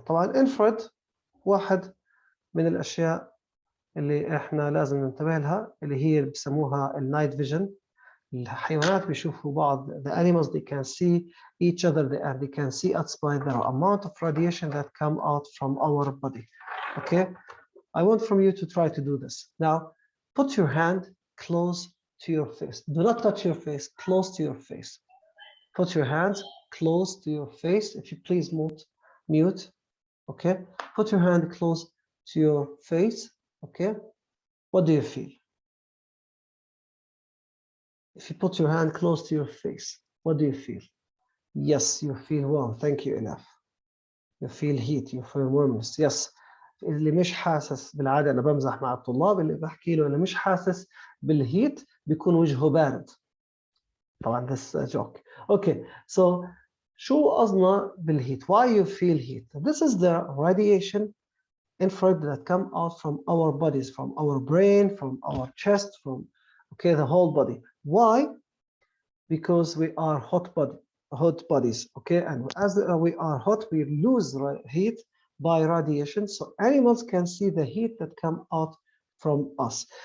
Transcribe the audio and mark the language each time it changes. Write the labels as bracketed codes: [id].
[ar] طبعا infrared واحد من الأشياء اللي احنا لازم ننتبه لها، اللي هي بسموها النايت فيجن. الحيوانات بيشوفوا بعض. [en] The animals, they can see each other and they can see us by the amount of radiation that come out from our body. Okay, I want from you to try to do this. Now put your hand close to your face. Do not touch your face, close to your face. Put your hands close to your face. If you please mute. Okay, put your hand close to your face. Okay, what do you feel? If you put your hand close to your face, what do you feel? Yes, you feel warm. Thank you, enough. You feel heat, you feel warmness. [ar] Yes. اللي مش حاسس، بالعادة أنا بمزح مع الطلاب، اللي بحكي له اللي مش حاسس بالهيت بيكون وجهه بارد. [en] طبعا this is a joke. [ar] Okay, so شو قصدنا بالهيت? [en] Why you feel heat? This is the radiation infrared that come out from our bodies, from our brain, from our chest, from the whole body. Why? Because we are hot bodies, okay, and as we are hot, we lose heat by radiation, so animals can see the heat that come out from us.